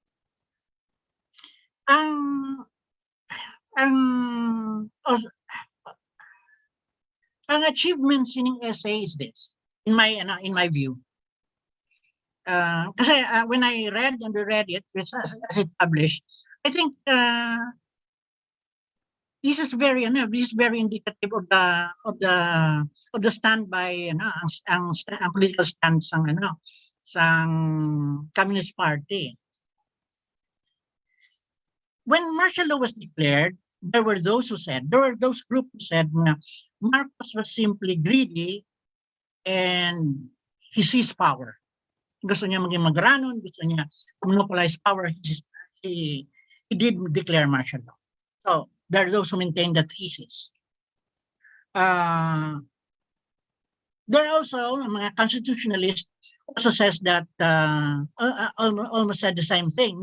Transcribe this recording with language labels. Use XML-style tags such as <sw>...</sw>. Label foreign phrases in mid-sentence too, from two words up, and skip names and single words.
<en>Ang achievements in essay is this, in my view. Kasi when I read and reread it, as it published, I think this is very indicative of the standby ang political stance sang Communist Party. When martial law was declared, there were those groups who said na Marcos was simply greedy and he seized power.</en> <hil>Gusto niya maging magranon, gusto niya</hil> <en>monopolize power. He did declare martial law. So there are those who maintain that thesis. There are also mga constitutionalists also says that almost said the same thing.</en>